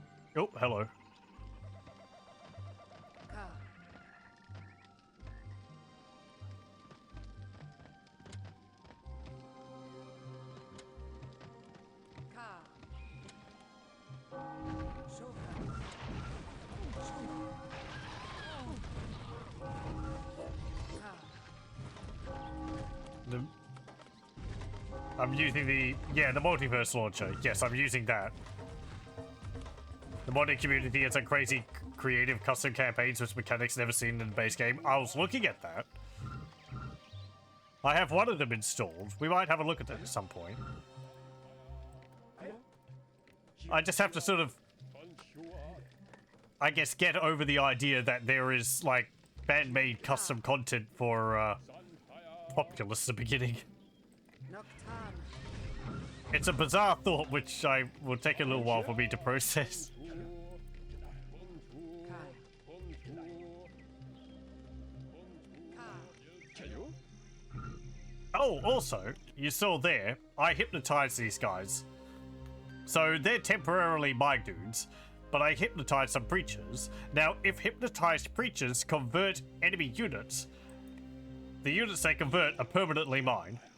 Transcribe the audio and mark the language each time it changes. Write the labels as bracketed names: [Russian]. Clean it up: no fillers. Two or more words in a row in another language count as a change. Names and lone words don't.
[English] Oh, hello. Ka. Ka. Shoka. Ka. I'm using the Multiverse launcher. Yes, I'm using that. The modding community has some crazy creative custom campaigns with mechanics never seen in the base game. I was looking at that. I have one of them installed. We might have a look at that at some point. I just have to sort of, I guess, get over the idea that there is, like, fan-made custom content for, Populous at the beginning. Noctan. It's a bizarre thought, which will take a little while for me to process. Kai. Ka. Chayo? Oh, also, you saw there, I hypnotized these guys. So they're temporarily my dudes, but I hypnotized some preachers. Now, if hypnotized preachers convert enemy units, the units they convert are permanently mine.